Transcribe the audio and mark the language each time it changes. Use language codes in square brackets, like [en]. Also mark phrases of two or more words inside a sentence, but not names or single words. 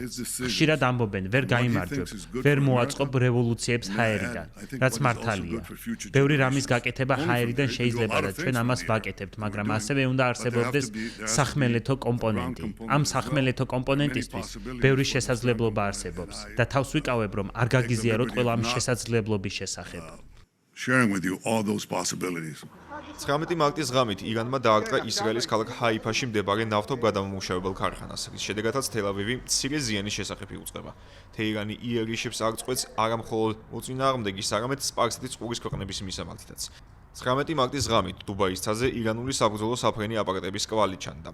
[ka] ხშირად ამბობენ, ვერ გაიმარჯვებ, ვერ მოაწყობ რევოლუციებს ჰაერიდან, რაც მართალია. ბევრი რამის გაკეთება ჰაერიდან შეიძლება და ჩვენ ამას ვაკეთებთ, მაგრამ ასევე უნდა არსებობდეს სახმელეთო კომპონენტი. ამ სახმელეთო კომპონენტისთვის ბევრი შესაძლებლობა არსებობს და თავს ვიკავებ, რომ არ გაგიზიაროთ ყველა ამ შესაძლებლობის შესახებ. [en] Sharing with you all those possibilities. [ka] 19 მარტის ღამით ირანმა დაარტყა ისრაელის ქალაქ ჰაიფაში მდებარე ნავთობ გადამამუშავებელ ქარხანას, რის შედეგადაც თელ-ავივი მცირე ზიანის შესახებ იუწყება. თეირანი იერიშებს არ წყვეტს არა მხოლოდ მოწინააღმდეგის, არამედ სპარსეთის ყურის ქვეყნების მისამართითაც. 19 მარტის ღამით დუბაის მთაზე ირანული საბრძოლო საფრენი აპარატების კვალი ჩანდა.